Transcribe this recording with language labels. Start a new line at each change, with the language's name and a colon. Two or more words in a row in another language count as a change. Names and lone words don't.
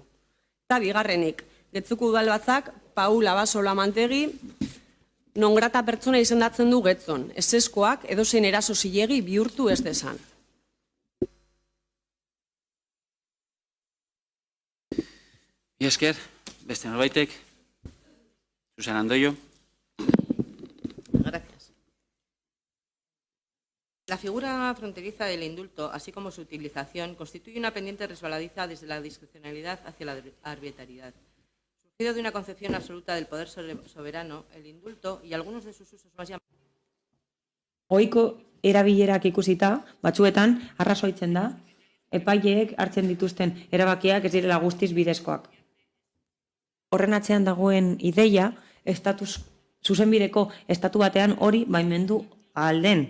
Basque: Eta bigarrenik, Getxoko udalbatzak Paula Basolamantegi non grata pertsona izendatzen du Getxon, ezeskoak edozein eraso zilegi bihurtu ez desan. Esker, beste norbaitek, Susana Andoyo.
Spanish: Gracias. La figura fronteriza del indulto, así como su utilización, constituye una pendiente resbaladiza desde la discrecionalidad hacia la arbitrariedad. Surgido de una concepción absoluta del poder soberano, el indulto y algunos de sus usos más llamados.
Basque: Ohiko erabilerak ikusita, batzuetan arrazoitzen da, epaileek hartzen dituzten erabakiak ez direla guztiz bidezkoak. Horren atzean dagoen ideia, zuzenbideko estatu batean hori baimendu ahal den.